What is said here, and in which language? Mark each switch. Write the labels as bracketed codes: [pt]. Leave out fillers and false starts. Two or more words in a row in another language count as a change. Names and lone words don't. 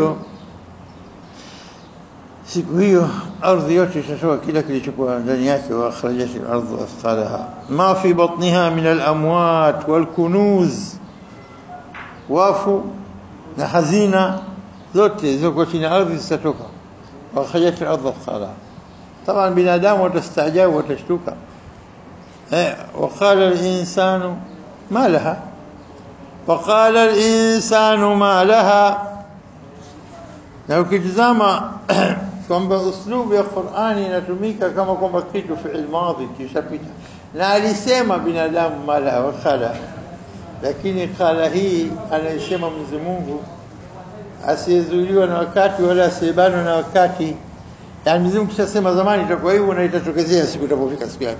[sw] hiyo ardhi yote itatoa kila kilichokuwa ndani yake [ar] وأخرجت الأرض أثقالها ما في بطنها من الأموات والكنوز wafu [sw] na hazina zote ziko chini ardhi zitatoka [ar] وأخرجت الأرض أثقالها طبعا [sw] binadamu watastaajabu watashtuka [ar] وقال الانسان ما لها وقال الانسان ما لها [sw] na ukitazama kwamba uslubu ya Qur'ani inatumika kama kwamba kitu [ar] فعل ماض [sw] kishapita na alisema binadamu mala wa khala lakini khala hii anasema Mwenyezi Mungu asiyezuiliwa na wakati wala asiyebana na wakati yani Mwenyezi Mungu kishasema zamani itakuwa hivyo na itatokezea siku itapofika siku yake